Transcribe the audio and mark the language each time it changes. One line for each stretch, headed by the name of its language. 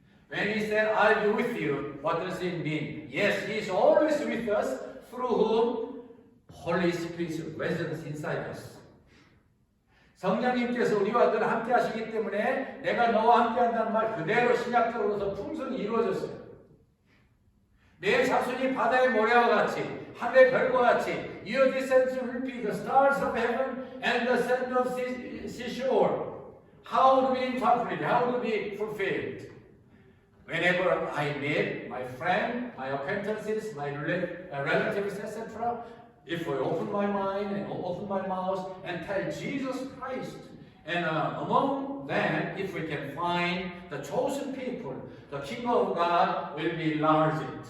English: When he said, "I'll be with you," what does it mean? Yes, he is always with us, through whom Holy Spirit's residence inside us.
Korean: 성령님께서 우리와 늘 함께 하시기 때문에 내가 너와 함께 한다는 말 그대로 신약적으로서 풍성히 이루어졌어요. 내 자손이 바다의 모래와 같이 하늘의 별과 같이
English: Your descendants will be the stars of heaven and the sand of seashore. How do we interpret it? How do we fulfill it? Whenever I meet my friend, my acquaintances, my relatives, etc., if I open my mind and open my mouth and tell Jesus Christ, and among them, if we can find the chosen people, the kingdom of God will be enlarged.